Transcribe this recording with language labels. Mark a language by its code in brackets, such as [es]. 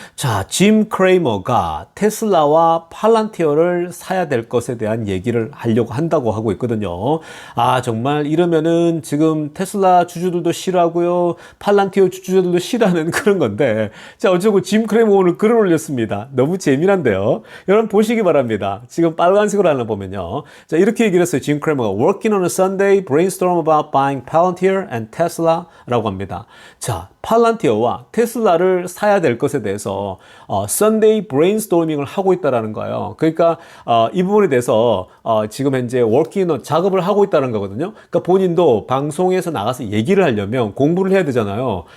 [ko] 자, 짐 크레이머가 테슬라와 팔란티어를 사야 될 것에 대한 얘기를 하려고 한다고 하고 있거든요. 정말 이러면은 지금 테슬라 주주들도 싫어하고요, 팔란티어 주주들도 싫어하는 그런 건데, 자, 어쩌고 짐 크레이머 오늘 글을 올렸습니다. 너무 재미난데요. 여러분 보시기 바랍니다. 지금 빨간색으로 하나 보면요. 자, 이렇게 얘기를 했어요. [en] 짐 크레이머가 Working on a Sunday, brainstorm about buying Palantir and Tesla [ko] 라고 합니다. 자, 팔란티어와 테슬라를 사야 될 것에 대해서 썬데이 브레인스토밍을 하고 있다라는 거예요. 그러니까 이 부분에 대해서 지금 현재 워킹 작업을 하고 있다는 거거든요. 그러니까 본인도 방송에서 나가서 얘기를 하려면 공부를 해야 되잖아요.